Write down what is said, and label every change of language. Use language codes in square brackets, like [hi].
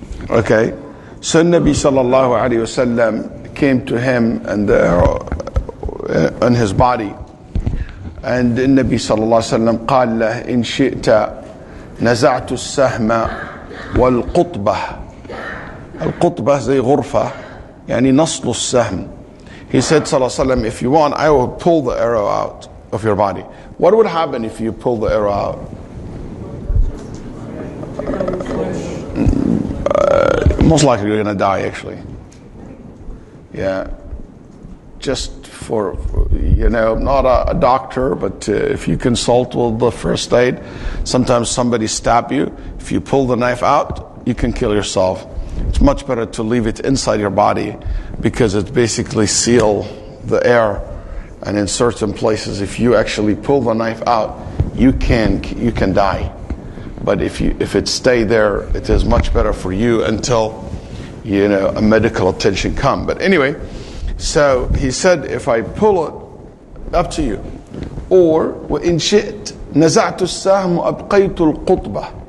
[en] Okay, so Nabi sallallahu alayhi wa sallam came to him and the arrow on his body, and the Nabi sallallahu alayhi wa sallam [ar] قال له إن شئت نزعت السهم والقطبة. القطبة زي غرفة يعني نصل السهم. [en] He said sallallahu alayhi wa sallam, if you want, I will pull the arrow out of your body. What would happen if you pull the arrow out? Most likely you're going to die, actually. Yeah. Just for, not a doctor, but if you consult with the first aid, sometimes somebody stab you. If you pull the knife out, you can kill yourself. It's much better to leave it inside your body, because it basically seals the air. And in certain places, if you actually pull the knife out, you can die. But if it stay there, it is much better for you until a medical attention come. But anyway, so he said, if I pull it, up to you. [ar] Or وإن شئت نزعت السهم وأبقيت القطبة.